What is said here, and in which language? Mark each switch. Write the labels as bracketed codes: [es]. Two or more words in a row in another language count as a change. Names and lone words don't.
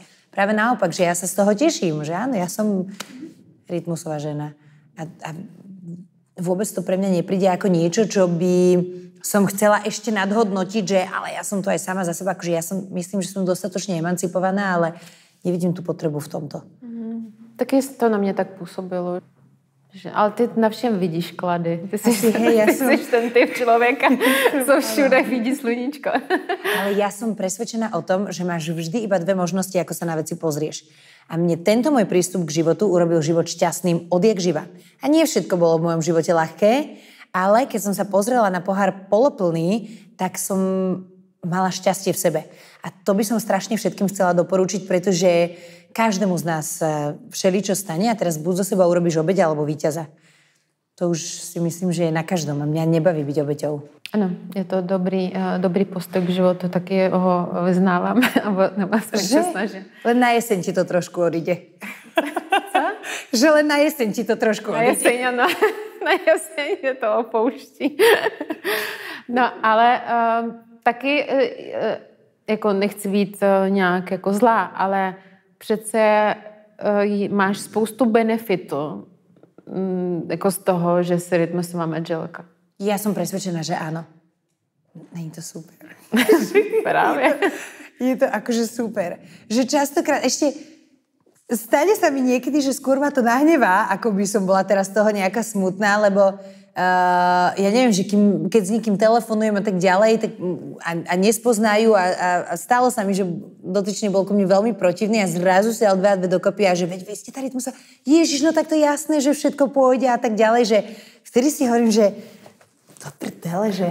[sk] Práve naopak, že ja sa z toho teším, že áno, ja som rytmusová žena. A vôbec to pre mňa nepríde ako niečo, čo by som chcela ešte nadhodnotiť, že ale ja som to aj sama za seba, akože ja myslím, že som dostatočne emancipovaná, ale nevidím tú potrebu v tomto. [cs] Taky to na mě tak působilo, Ale ty na všem vidíš klady. Ty jsi ten typ človeka, co všude vidí sluníčko. [sk] Ale ja som presvedčená o tom, že máš vždy iba dve možnosti, ako sa na veci pozrieš. A mne tento môj prístup k životu urobil život šťastným odjak živa. A nie všetko bolo v mojom živote ľahké, ale keď som sa pozrela na pohár poloplný, tak som mala šťastie v sebe. A to by som strašne všetkým chcela doporučiť, pretože každému z nás všeličo stane a teraz buď zo seba urobíš obeť alebo víťaza. To už si myslím, že je na každom a mňa nebaví byť obeťou. [cs] Ano, je to dobrý postoj k životu, taky ho vyznávám. Nebo aspoň se snažím. [sk] Len na jeseň ti to trošku odíde. [cs] Co? [sk] Že len na jeseň ti to trošku odíde. [cs] Na jeseň, ano. Na jeseň je to opouští. No, ale taky, jako nechci být nějak jako zlá, ale přece máš spoustu benefitů jako z toho, že si rytmusová manželka. [sk] Ja som presvedčená, že áno. [cs] Není to super. Právě. [sk] Je to akože super. Že častokrát ešte stane sa mi niekedy, že skôr ma to nahnevá, ako by som bola teraz z toho nejaká smutná, lebo ja neviem, že keď s niekým telefonujem a tak ďalej tak, a nespoznajú a stalo sa mi, že dotyčne bol ku mne veľmi protivný a zrazu si dal 2 a 2 dokopy a že veď ste tady musel, Ježiš, no tak to jasné, že všetko pôjde a tak ďalej, že vtedy si hovorím, že to prdele, že...